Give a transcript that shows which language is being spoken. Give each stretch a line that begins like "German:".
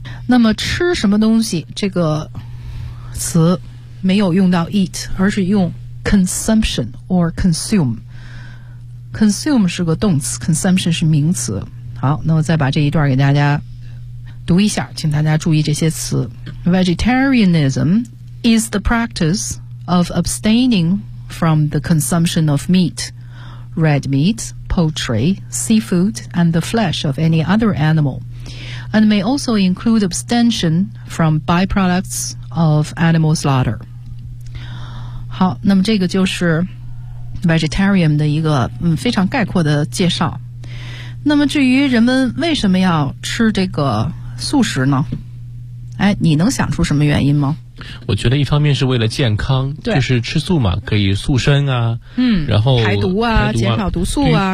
Chinese: 那么吃什么东西这个词没有用到 eat， 而是用 consumption or consume， consume 是个动词， consumption 是名词。好，那我再把这一段给大家读一下，请大家注意这些词。
English: Vegetarianism is the practice of abstaining from the consumption of meat, red meat, poultry, seafood, and the flesh of any other animal, and may also include abstention from byproducts of animal slaughter.
Chinese: 好，那么这个就是 vegetarian 的一个非常概括的介绍。那么至于人们为什么要吃这个素食呢？哎，你能想出什么原因吗？我觉得一方面是为了健康，就是吃素嘛，可以塑身啊，然后排毒啊，减少毒素啊。